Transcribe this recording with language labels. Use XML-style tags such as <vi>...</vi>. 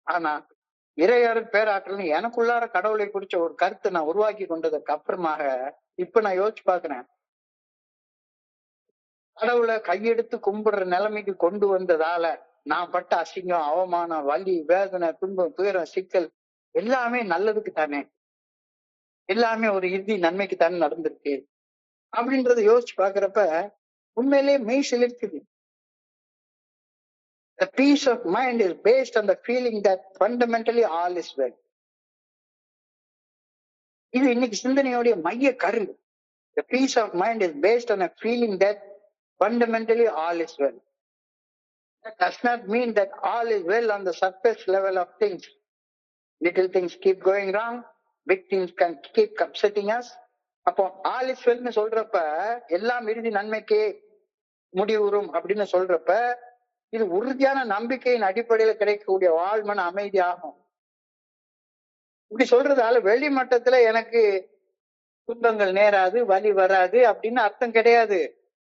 <ta>ஆனா இறையர் பேராற்றல் எனக்குள்ளார கடவுளை குறிச்ச ஒரு கருத்தை நான் உருவாக்கி கொண்டதுக்கு அப்புறமாக இப்ப நான் யோசிச்சு பாக்குறேன், கடவுளை கையெடுத்து கும்பிடுற நிலைமைக்கு கொண்டு வந்ததால நான் பட்ட அசிங்கம் அவமானம் வலி வேதனை துன்பம் துயரம் சிக்கல் எல்லாமே நல்லதுக்கு தானே, எல்லாமே ஒரு இறுதி நன்மைக்கு தானே நடந்திருக்கு அப்படின்றத யோசிச்சு பாக்குறப்ப உண்மையிலேயே மெய் சிலிர்க்குது.</ta> <en>The peace of mind is based on the feeling that fundamentally all is well.</en> <ta>இது இன்னைக்கு சிந்தனையோடைய மைய கரு.</ta> <en>The peace of mind is based on a feeling that fundamentally all is well. That does not mean that all is well on the surface level of things. Little things keep going wrong, big things can keep upsetting us.</en> <ta>அப்போ</ta> <en>all is well</en> <ta>னு சொல்றப்ப எல்லாம் இறுதி நன்மைக்கே முடிவுறும் அப்படின்னு சொல்றப்ப இது உறுதியான நம்பிக்கையின் அடிப்படையில கிடைக்கக்கூடிய வாழ்மன அமைதி ஆகும். இப்படி சொல்றதால வெளி மட்டத்துல எனக்கு துன்பங்கள் நேராது வலி வராது அப்படின்னு அர்த்தம் கிடையாது.</ta>